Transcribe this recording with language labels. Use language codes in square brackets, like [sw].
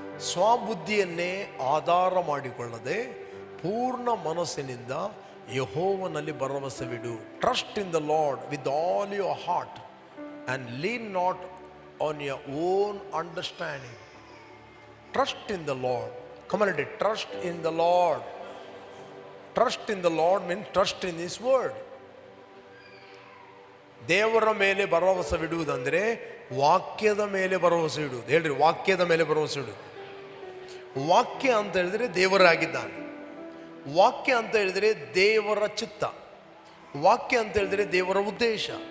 [kn] ಸ್ವಬುದ್ಧಿಯನ್ನೇ ಆಧಾರ ಮಾಡಿಕೊಳ್ಳದೆ ಪೂರ್ಣ ಮನಸ್ಸಿನಿಂದ ಯೆಹೋವನಲ್ಲಿ ಭರವಸೆವಿಡು. [en] Trust in the Lord with all your heart and lean not on your own understanding. Trust in the Lord. Come on, trust in the Lord. Trust in the Lord means trust in His word. [kn] ದೇವರ ಮೇಲೆ ಭರವಸೆ ಬಿಡುವುದಂದ್ರೆ ವಾಕ್ಯದ ಮೇಲೆ ಭರವಸೆ ಇಡುವುದು. ಹೇಳ್ರಿ, ವಾಕ್ಯದ ಮೇಲೆ ಭರವಸೆ ಇಡುವುದು. ವಾಕ್ಯ ಅಂತ ಹೇಳಿದ್ರೆ ದೇವರಾಗಿದ್ದಾನೆ. ವಾಕ್ಯ ಅಂತ ಹೇಳಿದ್ರೆ ದೇವರ ಚಿತ್ತ. ವಾಕ್ಯ ಅಂತ ಹೇಳಿದ್ರೆ ದೇವರ ಉದ್ದೇಶ.